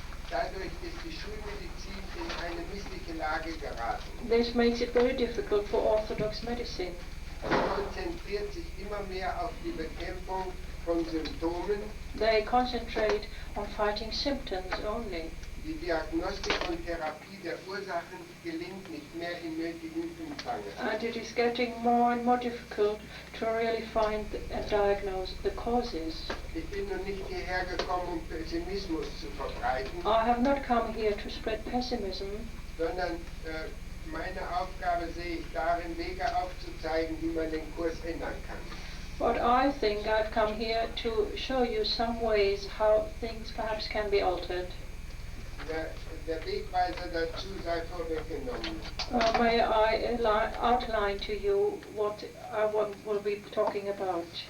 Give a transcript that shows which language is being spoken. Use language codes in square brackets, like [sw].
[de] Dadurch ist die Schulmedizin in eine missliche Lage geraten. [en] This makes it very difficult for orthodox medicine. [de] Sie konzentriert sich immer mehr auf die Bekämpfung von Symptomen. [en] They concentrate on fighting symptoms only. [de] Die Diagnostik und Therapie der Ursachen gelingt nicht mehr in nötigem Umfang. [en] And it is getting more and more difficult to really find and diagnose the causes. [de] Ich bin nun nicht hierher gekommen, um Pessimismus zu verbreiten, [en] I have not come here to spread pessimism, [de] sondern meine Aufgabe sehe ich darin, Wege aufzuzeigen, wie man den Kurs ändern kann. [en] but I think I've come here to show you some ways how things perhaps can be altered. [de] Der Wegweiser dazu sei vorweggenommen. [en] May I outline to you what I will be talking about?